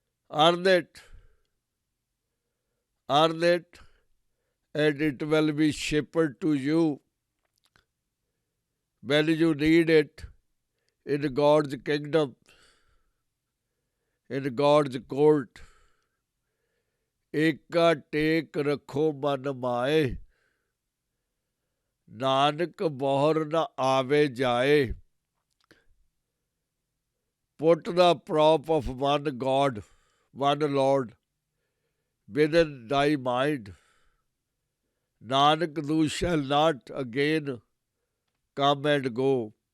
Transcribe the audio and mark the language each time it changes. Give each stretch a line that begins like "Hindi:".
English: Earn it, and it will be shipped to you when you need it in God's kingdom, in God's court.
Punjabi: ਏਕਾ ਟੇਕ ਰੱਖੋ ਮਨ ਮਾਏ, ਨਾਨਕ ਬੋਹਰ ਨ ਆਵੇ ਜਾਏ.
English: Put the prop of one God, one Lord, within thy mind. Nanak, thou shalt not again come and go.